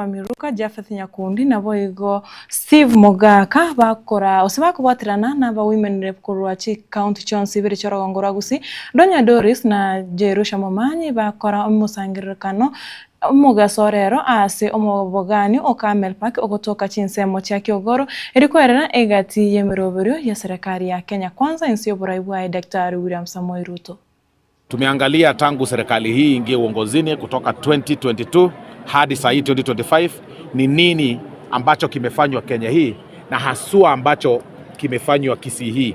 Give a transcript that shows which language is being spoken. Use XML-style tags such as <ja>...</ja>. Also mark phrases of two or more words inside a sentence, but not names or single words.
<guz>Miruka Jafeth Nyakundi na boigo Steve Mogaka bakora osibakubwatirana na ba</guz> <en>women rep</en> <guz>kurwachi county chonsi biri chorogongo ragusi Donya Doris na Jerusha Momanyi bakora omusangirikano Mugasorero ase omobogani okamel pak ogotoka chinsemo cha Kiogoro erikwerera egati yemeroberio ya serikali ya Kenya Kwanza insio buraibu ya Daktari William Samoei Ruto.</guz> <sw>Tumeangalia tangu serikali hii ingie uongozini kutoka 2022 hadi saa hii 2025 ni nini ambacho kimefanywa Kenya hii na haswa ambacho kimefanywa Kisii hii.</sw>